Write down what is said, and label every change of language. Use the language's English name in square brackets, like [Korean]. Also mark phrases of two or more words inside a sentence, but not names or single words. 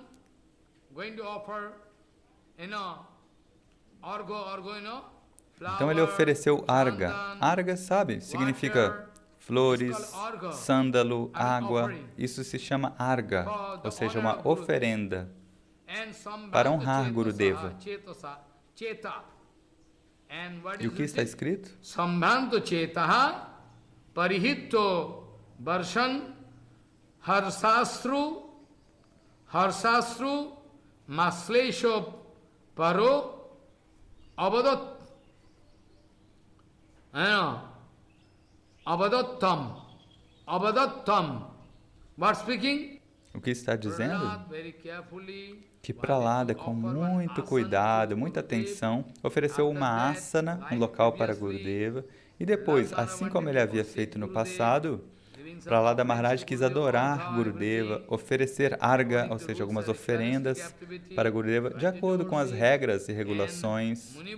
[Portuguese] Então ele ofereceu arga. Arga, sabe, significa flores, sândalo, água. Isso se chama arga, ou seja, uma oferenda para honrar Gurudeva. E o que está escrito? [Sanskrit] Sambhanto chetaha parihito varshan harsastru maslesho paro abadot abadottam. [English] What speaking? [Portuguese] O que está dizendo? Que Prahlada, com muito cuidado, muita atenção, ofereceu uma asana, um local para Gurudeva, e depois, assim como ele havia feito no passado, Prahlada Maharaj quis adorar Gurudeva, oferecer arga, ou seja, algumas oferendas para Gurudeva, de acordo com as regras e regulações.